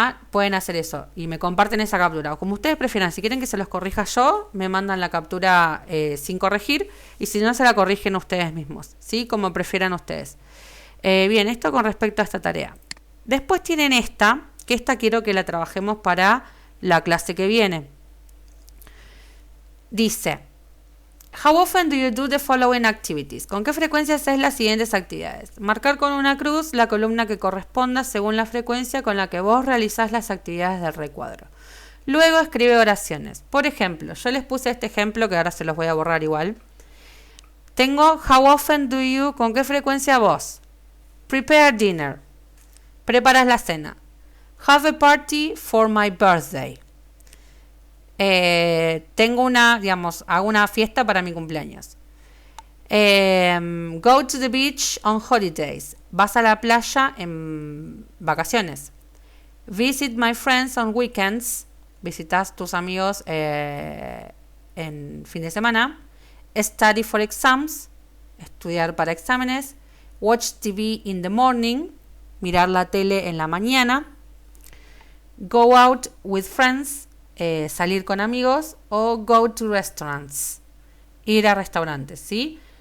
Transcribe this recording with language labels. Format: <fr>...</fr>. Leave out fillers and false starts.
<es>Pueden hacer eso. Y me comparten esa captura. O como ustedes prefieran, si quieren que se los corrija yo, me mandan la captura sin corregir. Y si no, se la corrigen ustedes mismos. ¿Sí? Como prefieran ustedes. Bien, esto con respecto a esta tarea. Después tienen que esta quiero que la trabajemos para la clase que viene. Dice,</es> <en>how often do you do the following activities?</en> <es>¿Con qué frecuencia haces las siguientes actividades? Marcar con una cruz la columna que corresponda según la frecuencia con la que vos realizás las actividades del recuadro. Luego escribe oraciones. Por ejemplo, yo les puse este ejemplo que ahora se los voy a borrar igual. Tengo</es> <en>how often do you,</en> <es>¿con qué frecuencia vos?</es> <en>Prepare dinner.</en> <es>Preparas la cena.</es> <en>Have a party for my birthday.</en> <es>Tengo hago una fiesta para mi cumpleaños.</es> <en>Go to the beach on holidays.</en> <es>Vas a la playa en vacaciones.</es> <en>Visit my friends on weekends.</en> <es>Visitas tus amigos en fin de semana.</es> <en>Study for exams.</en> <es>Estudiar para exámenes.</es> <en>Watch TV in the morning.</en> <es>Mirar la tele en la mañana.</es> <en>Go out with friends.</en> <es>Salir con amigos, o</es> <en>go to restaurants,</en> <es>ir a restaurantes, ¿sí?</es>